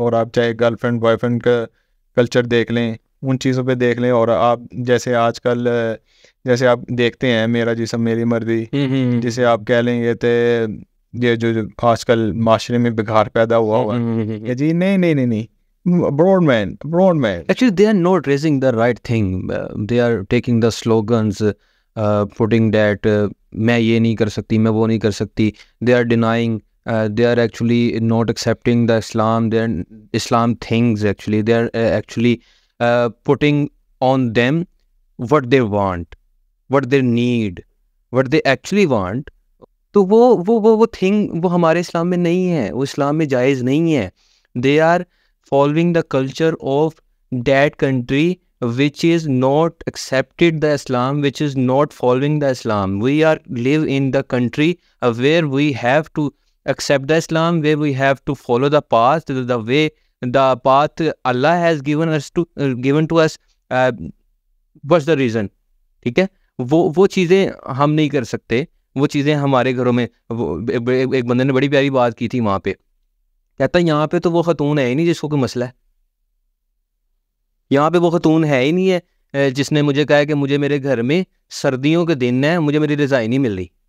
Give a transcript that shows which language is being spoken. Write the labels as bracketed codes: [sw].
[ur] اور آپ چاہے گرل فرینڈ بوائے فرینڈ کا کلچر دیکھ لیں, ان چیزوں پہ دیکھ لیں, اور آپ جیسے آج کل جیسے آپ دیکھتے ہیں میرا جسم میری مرضی, جسے آپ کہہ لیں گے تو یہ جو آج کل معاشرے میں بگاڑ پیدا ہوا ہے, جی نہیں [en] broad man actually they are not raising the right thing. They are taking the slogans, putting that [ur] میں یہ نہیں کر سکتی, میں وہ نہیں کر سکتی. [en] They are denying, they are actually not accepting the Islam things. Actually they are actually putting on them what they want, what they need, what they actually want. [ur] تو وہ تھنگ وہ ہمارے اسلام میں نہیں ہے, وہ اسلام میں جائز نہیں ہے. [en] They are following the culture of that country which is not accepted the Islam, which is not following the Islam. We are live in the country where we have to accept the Islam, where we have to follow the path, the way, the path Allah has given to us. What's the reason? [ur] ٹھیک ہے, وہ چیزیں ہم نہیں کر سکتے. وہ چیزیں ہمارے گھروں میں, ایک بندے نے بڑی پیاری بات کی تھی وہاں پہ, کہتا ہے یہاں پہ تو وہ خاتون ہے ہی نہیں جس کو کوئی مسئلہ ہے. یہاں پہ وہ خاتون ہے ہی نہیں ہے جس نے مجھے کہا کہ مجھے میرے گھر میں سردیوں کے دن ہیں, مجھے میری رضائی نہیں مل رہی.